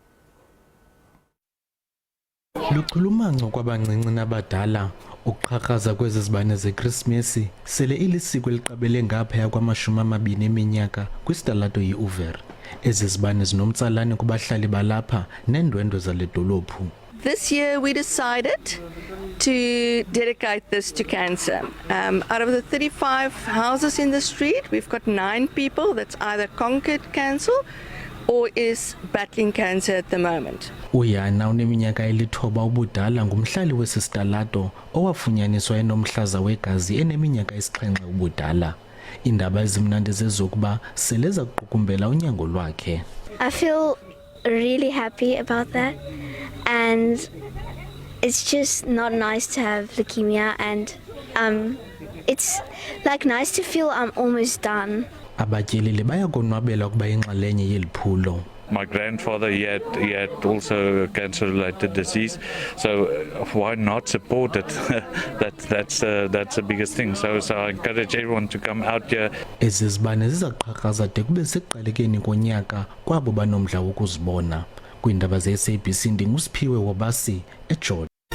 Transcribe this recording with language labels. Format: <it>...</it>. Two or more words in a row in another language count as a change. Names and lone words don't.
<xh>Luchulumanco kwabancinci nabadala ukuqhaqhaza kwezi zibane zeChristmas sele ilisiko eliqabele ngaphaya kwama-20 eminyaka kwisitalato yiUver. Ezi zibane zinomtsalane kubahlali balapha neendwendwe zale dolophu.</xh> <en>This year we decided to dedicate this to cancer. Out of the 35 houses in the street, we've got 9 people that's either conquered cancer or is battling cancer at the moment.</en> <xh>Uyana uneminyaka elithoba ubudala ngumhlali wesisitalato owafunyaniswa enomhlaza wegazi eneminyaka 7 ubudala. Iindaba ezimnandi zezokuba seleza kuqukumbela unyango lwakhe.</xh> <en>I feel really happy about that, and it's just not nice to have leukemia, and it's like nice to feel I'm almost done.</en> <xh>Abatyeleli bayakonwabela ukuba inxalenye yeliphulo.</xh> <en>My grandfather, he had also a cancer-related disease, so why not support it? that's the biggest thing. So I encourage everyone to come out here.</en> <xh>Ezi zibane zizaqhaqhaza de kube sekuqalekeni konyaka kwabo banomdla wokuzibona. Kwiindaba zeSABC ndingusiphiwe wabasi eJordan.</xh>